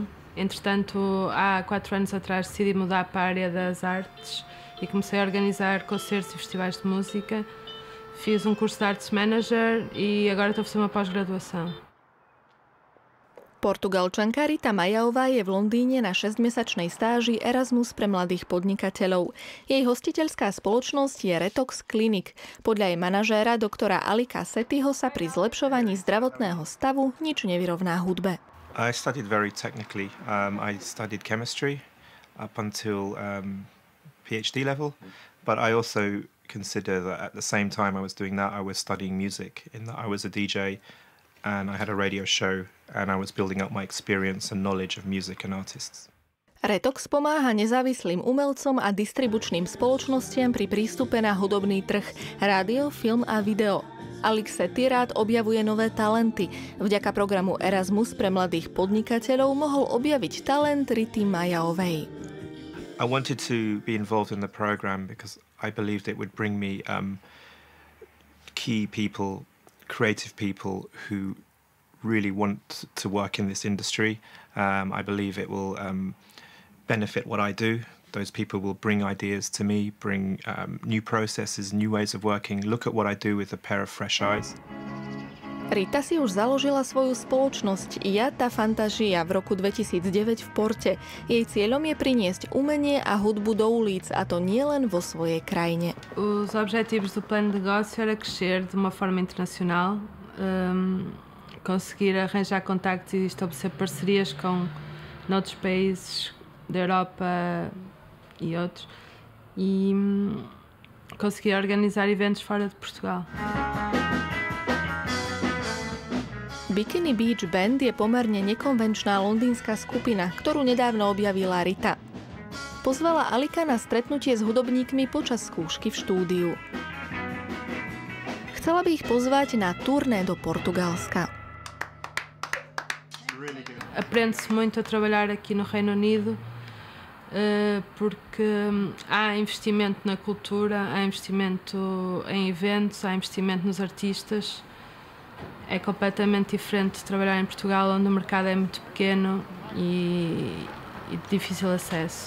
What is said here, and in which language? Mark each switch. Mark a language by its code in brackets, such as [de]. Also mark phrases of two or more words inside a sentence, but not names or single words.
[pt] Entretanto, há 4 anos atrás decidi mudar para a área das artes e comecei a organizar concertos e festivais de música. Fiz curso de [en] Arts Manager [pt] e agora estou a fazer uma pós-graduação. [sk] Portugalčanka Rita Majová je v Londýne na 6-mesačnej stáži Erasmus pre mladých podnikateľov. Jej hostiteľská spoločnosť je Retox Clinic. Podľa jej manažéra doktora Alika Settyho sa pri zlepšovaní zdravotného stavu nič nevyrovná hudbe. [en] I studied very technically. I studied chemistry up until PhD level, but I also consider that at the same time I was doing that, I was studying music, in that I was a DJ and I had a radio show and I was building up my experience and knowledge of music and artists. [sk] Retox pomáha nezávislým umelcom a distribučným spoločnostiam pri prístupe na hudobný trh, rádio, film a video. Alex Setty rád objavuje nové talenty. Vďaka programu Erasmus pre mladých podnikateľov mohol objaviť talent Rity Majovej. [en] I wanted to be involved in the program because I believed it would bring me key people, creative people who really want to work in this industry. I believe it will benefit what I do. Those people will bring ideas to me, bring new processes, new ways of working, look at what I do with a pair of fresh eyes. [sk] Rita si už založila svoju spoločnosť Iata Fantasia v roku 2009 v Porte. Jej cieľom je priniesť umenie a hudbu do ulic, a to nielen vo svojej krajine. [pt] Os objetivos do plano de negócio era crescer de uma forma internacional, conseguir arranjar contactos e estabelecer parcerias com outros países da Europa e outros, e conseguir organizar eventos fora de Portugal. [sk] Bikini Beach Band je pomerne nekonvenčná londýnska skupina, ktorú nedávno objavila Rita. Pozvala Alika na stretnutie s hudobníkmi počas skúšky v štúdiu. Chcela by ich pozvať na turné do Portugalska. [pt] Aprende-se muito a trabalhar aqui no Reino Unido, porque há investimento na cultura, há investimento em eventos, há investimento nos artistas. É completamente diferente de trabalhar em Portugal, onde o mercado é muito pequeno e de difícil acesso.